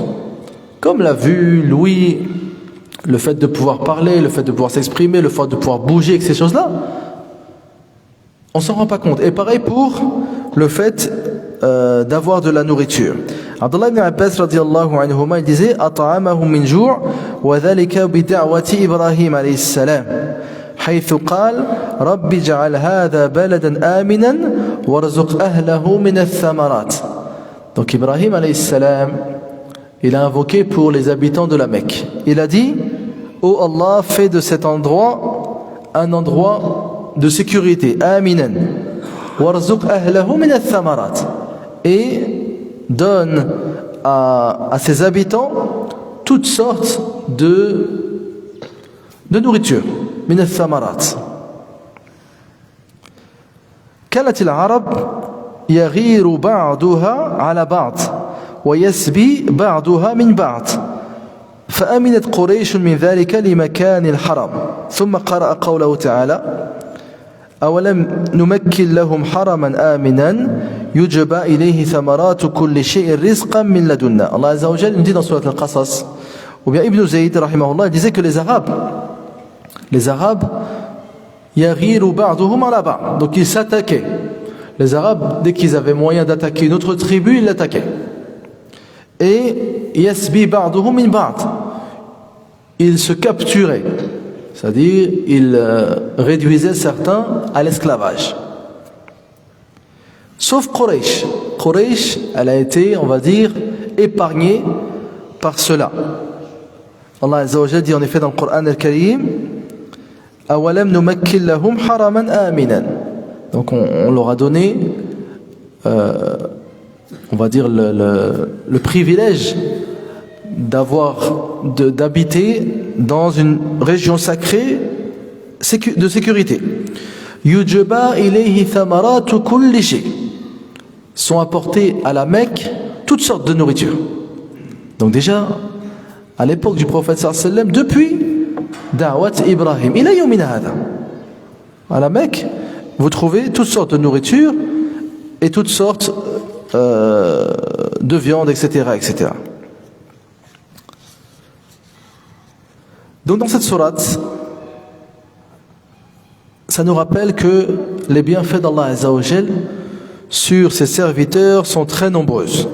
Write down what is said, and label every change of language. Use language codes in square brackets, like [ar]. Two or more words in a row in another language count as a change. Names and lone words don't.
[fr] Comme la vue, l'ouïe, le fait de pouvoir parler, le fait de pouvoir s'exprimer, le fait de pouvoir bouger, et ces choses-là, on ne s'en rend pas compte. Et pareil pour le fait d'avoir de la nourriture. Abdullah ibn Abbas [ar] رضي الله عنهما, [fr] il disait: [ar] أطعمهم من جوع وذلك بدعوة إبراهيم عليه السلام حيث قال رب اجعل هذا بلدا آمنا وارزق أهله من الثمرات. [fr] Donc Ibrahim [ar] عليه السلام, [fr] il a invoqué pour les habitants de la Mecque. Il a dit: ô Allah, fais de cet endroit un endroit de sécurité, [ar] آمنا وارزق أهله من الثمرات, [fr] et donne à ses habitants toutes sortes de nourriture. [ar] من الثمرات. كانت العرب يغير بعضها على بعض ويسبي بعضها من بعض فأمنت قريش من ذلك لمكان الحرم ثم قرأ قوله تعالى أولم نمكن لهم حرما آمنا يجبى إليه ثمرات كل شيء رزقا من لدنا. [fr] Allah [ar] عز وجل [fr] nous dit dans Surat Al-Qasas, ou bien Ibn Zayd rahimahullah disait que les Arabes [ar] يغير بعضهم على بعض, [fr] donc ils s'attaquaient. Les Arabes, dès qu'ils avaient moyen d'attaquer une autre tribu, ils l'attaquaient. [ar] Et يسبي بعضهم من بعض, [fr] ils se capturaient, c'est-à-dire ils réduisaient certains à l'esclavage. Sauf Quraysh. Quraysh, elle a été, on va dire, épargnée par cela. Allah [ar] عز وجل [fr] dit en effet dans le Coran al-Karim, [ar] أولم نمكن لهم حرما آمنا. [fr] Donc on leur a donné, on va dire le privilège d'habiter dans une région sacrée de sécurité. [ar] يجبى إليه ثمرات كل شيء. [fr] Sont apportés à la Mecque toutes sortes de nourriture. Donc déjà, à l'époque du prophète [ar] صلى الله عليه وسلم, [fr] depuis Da'wat Ibrahim, [ar] إلى يومنا هذا, [fr] à la Mecque, vous trouvez toutes sortes de nourriture et toutes sortes de viande, etc., etc. Donc dans cette sourate, ça nous rappelle que les bienfaits d'Allah [ar] عز وجل [fr] sur ses serviteurs sont très nombreuses.